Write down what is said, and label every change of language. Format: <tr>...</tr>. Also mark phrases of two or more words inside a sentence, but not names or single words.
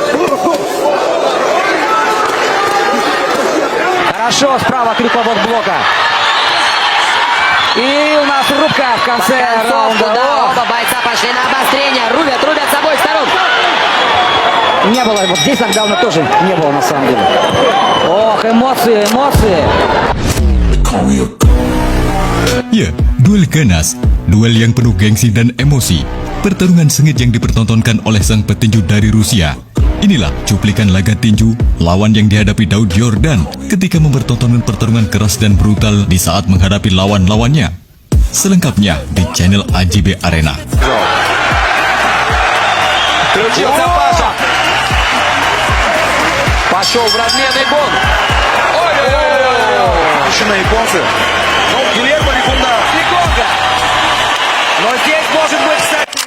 <ru>Хорошо, справа Крюков от блока. И у нас рубка в конце раунда. Да, оба бойца пошли на обострение. Рубят с обоих сторон. Не было, вот здесь нокдауна тоже не было на самом деле. Ох, эмоции.</ru> <id>Ya, duel ganas, duel yang penuh gengsi dan emosi, pertarungan sengit yang dipertontonkan oleh sang petinju dari Rusia. Inilah cuplikan laga tinju lawan yang dihadapi Daud Yordan ketika mempertontonkan pertarungan keras dan brutal di saat menghadapi lawan-lawannya. Selengkapnya di channel AJB Arena.</id> <ru>Включился Паша. Пошел в разменный бой. Ой-ой-ой. Решены японцы. Ну, Гильермо Рикунда. Риконга. Но здесь может быть, кстати...</ru>